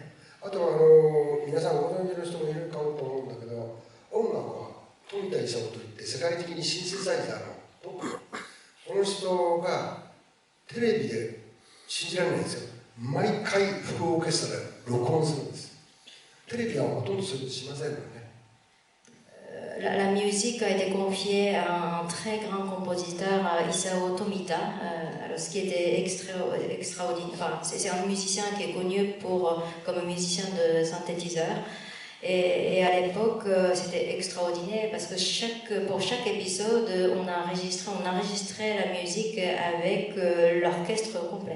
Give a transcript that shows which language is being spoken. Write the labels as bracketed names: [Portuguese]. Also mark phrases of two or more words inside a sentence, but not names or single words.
[Japanese] あと皆さんご存知の人もいるかもと思うんだけど、音楽は富田勲といって世界的にシンセサイザーのトップ。この人がテレビで信じられないんですよ。毎回フルオーケストラで録音するんです。テレビはほとんどそういうことしませんよね。 [French] La musique a été confiée à un très grand compositeur, Isao Tomita, ce qui était extraordinaire. C'est un musicien qui est connu comme musicien de synthétiseur. Et à l'époque, c'était extraordinaire parce que pour chaque épisode, on enregistrait la musique avec l'orchestre complet.